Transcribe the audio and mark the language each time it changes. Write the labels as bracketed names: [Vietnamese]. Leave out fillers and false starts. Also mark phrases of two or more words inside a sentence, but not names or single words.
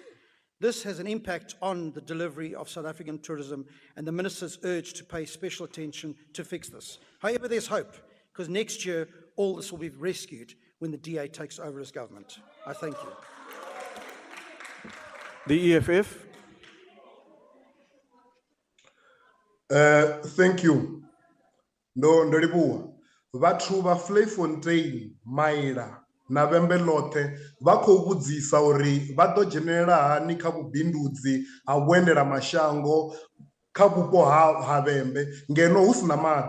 [English] This has an impact on the delivery of South African tourism, and the Minister's urged to pay special attention to fix this. However, there's hope, because next year all this will be rescued when the DA takes over as government. I thank you. The EFF. Thank you. [Venda] No, ndolibuwa. Vhathu va Vliefontein, Maila na Vhembe ḽoṱhe vha khou vhudzisa uri vha ḓo dzhenelela hani kha vhubindudzi ha vhuendela mashango kha vhupo ha Vhembe ngeno hu sina maḓi.